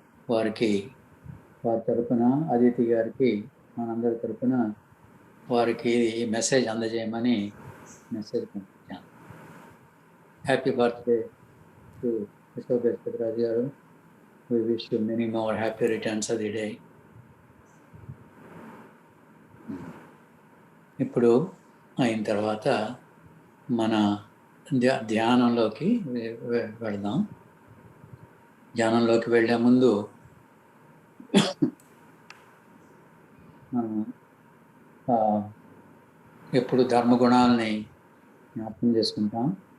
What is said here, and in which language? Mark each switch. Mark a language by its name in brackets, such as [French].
[Telugu] వారి తరఫున అదితి గారికి మనందరి తరఫున వారికి ఈ మెసేజ్ అందజేయమని మెసేజ్ పంపించాను. [English] Happy birthday to Ashok Gajapathiraju గారు. We wish you many more happy returns of the day. [Telugu] ఇప్పుడు అయిన తర్వాత మన ధ్యానంలోకి వెళదాం. ధ్యానంలోకి వెళ్ళే ముందు మనం ఎప్పుడు ధర్మగుణాలని జ్ఞాపకం చేసుకుంటాం.